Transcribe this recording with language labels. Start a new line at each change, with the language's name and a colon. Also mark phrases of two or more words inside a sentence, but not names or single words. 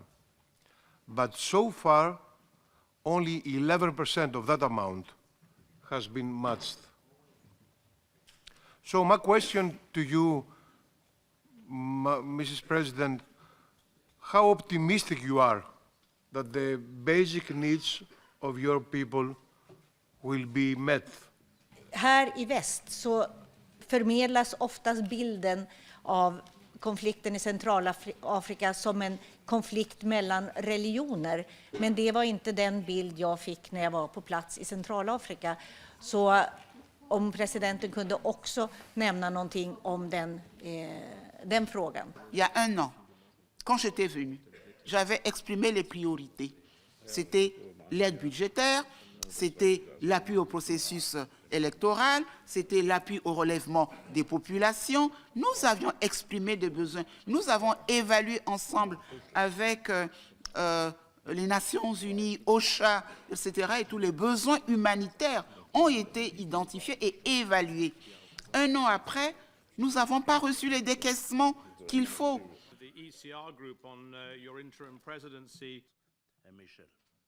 English: But so far, only 11% of that amount has been matched. So my question to you, Mrs. President, how optimistic you are that the basic needs of your people will be met?
Swedish: Här i väst så förmedlas oftast bilden av konflikten i Centralafrika som en konflikt mellan religioner. Men det var inte den bild jag fick när jag var på plats i Centralafrika. Så om presidenten kunde också nämna någonting om den frågan.
French: Il y a un an, quand j'étais venue, j'avais exprimé les priorités. C'était l'aide budgétaire, c'était l'appui au processus électoral, c'était l'appui au relèvement des populations. Nous avions exprimé des besoins. Nous avons évalué ensemble avec les Nations Unies, OCHA, etc. Et tous les besoins humanitaires ont été identifiés et évalués. Un an après, nous n'avons pas reçu les décaissements qu'il faut.
English: The ECR group on your interim presidency. Michel.